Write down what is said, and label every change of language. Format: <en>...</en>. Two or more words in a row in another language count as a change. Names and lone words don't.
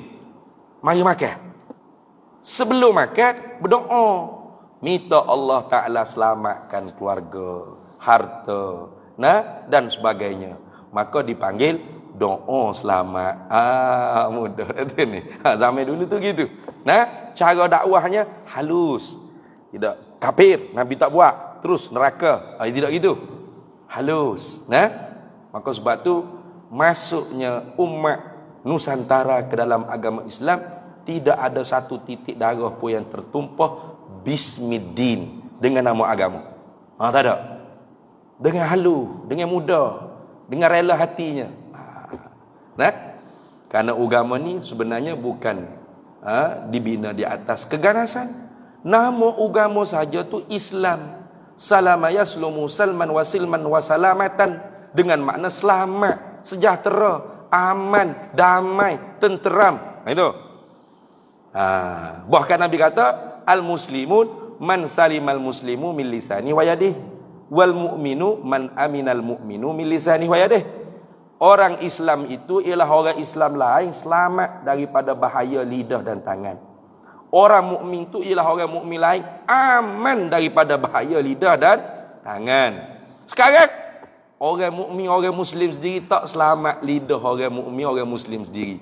<ms>Mari makan. Sebelum makan, berdoa. Minta Allah Ta'ala selamatkan keluarga, harta, dan sebagainya. Maka dipanggil doa selamat. Mudah tu ni. Zaman dulu tu gitu. Nah, cara dakwahnya halus. Tidak kafir, Nabi tak buat. Terus neraka. Tidak gitu. Halus. Nah, maka sebab tu masuknya umat Nusantara ke dalam agama Islam tidak ada satu titik darah pun yang tertumpah bismiddin dengan nama agama. Tak ada. Dengan halus, dengan mudah, dengan rela hatinya. Nah, karena agama ni sebenarnya bukan dibina di atas keganasan. Nama agama saja tu Islam.</ms> <ar>سلم يسلم سلما وسلما وسلامة,</ar> <ms>dengan makna selamat, sejahtera, aman, damai, tenteram. Itu. Bahkan Nabi kata,</ms> <ar>المسلمون من سلم المسلم من لسانه ويده، والمؤمن من أمن المؤمن من لسانه ويده.</ar> <ms>Orang Islam itu ialah orang Islam lain selamat daripada bahaya lidah dan tangan. Orang mukmin itu ialah orang mukmin lain aman daripada bahaya lidah dan tangan. Sekarang orang mukmin, orang Muslim sendiri tak selamat lidah orang mukmin, orang Muslim sendiri.</ms>